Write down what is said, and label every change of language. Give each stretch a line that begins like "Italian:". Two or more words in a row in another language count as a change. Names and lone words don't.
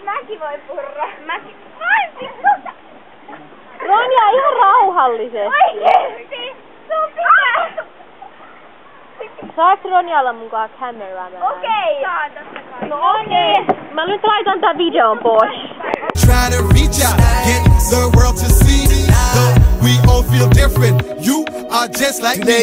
Finnish: Mäkin voin purra. Mäkin. Ai, vittu! Ronja, ihan rauhallisesti. Oikeesti! Sun pitää! Saaks Ronja olla mukaan cameraman? Okei! Saan totta kai. No okei. Mä nyt laitan tän videon pois.
English: Try to reach out, get the world to see. We all feel different. You are just like me.